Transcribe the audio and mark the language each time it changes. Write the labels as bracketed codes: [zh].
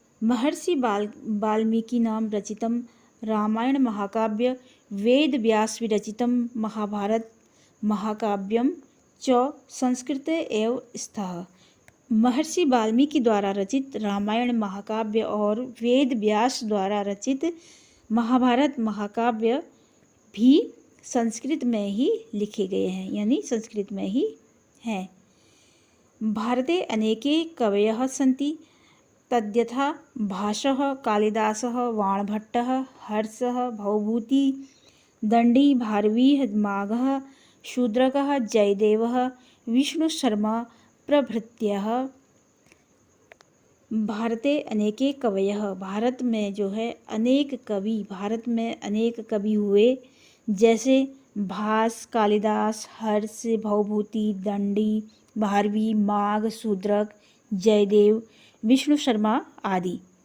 [sa] महर्षि वाल्मीकि नाम रचितम रामायण महाकाव्य वेद व्यास विरचितम महाभारत महाकाव्यम च संस्कृत एव स्थः। [hi] महर्षि वाल्मीकि द्वारा रचित रामायण महाकाव्य और वेद व्यास द्वारा रचित महाभारत महाकाव्य भी संस्कृत में ही लिखे गए हैं, यानी संस्कृत में ही हैं। [sa] भारते अनेके कवयः सन्ति तद्यथा भासः कालिदासः वाणभट्टः हर्षः भवभूति दण्डी भारवी माघः शूद्रकः जयदेवः विष्णुशर्मा प्रभृत्यः। भारते अनेके कवयः, [hi] भारत में जो है अनेक कवि, भारत में अनेक कवि हुए, जैसे भास, कालिदास, हर्ष, भवभूति, दंडी, भारवी, माघ, शूद्रक, जयदेव, विष्णु शर्मा आदि।